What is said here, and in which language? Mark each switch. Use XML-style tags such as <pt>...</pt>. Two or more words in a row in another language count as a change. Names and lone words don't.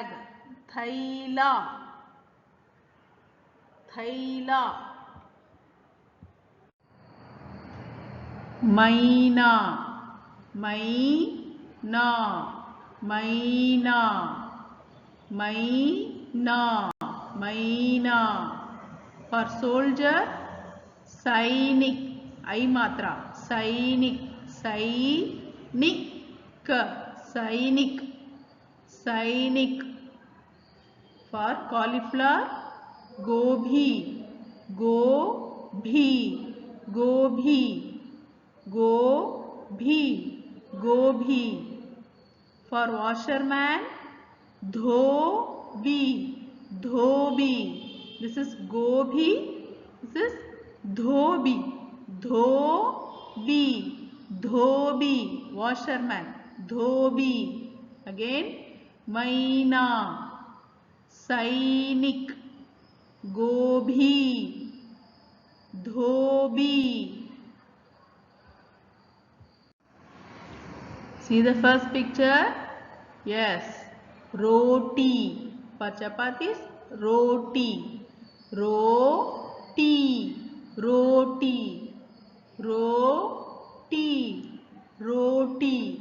<hi>थैला। थैला. मैना. मैना। मैना. मैना। मैना.</hi> <en>For soldier, Sainik.</en> <hi>इ मात्रा। सैनिक। सैनिक. सैनिक। सैनिक.</hi> <en>For cauliflower,</en> <hi>गोभी. गोभी। गोभी. गोभी। गोभी.</hi> <en>For washerman, Dhobi.</en> <hi>धोबी.</hi> <en>This is Gobhi. This is</en> <hi>धोबी। धोबी. Dhobi. Washerman. Dhobi. Again, Maina. Sainik. गोभी। धोबी.</hi> <en>See the first picture? Yes. Roti. For chapatis,</en> <hi>रोटी. रोटी। रोटी. रोटी। रोटी.</hi>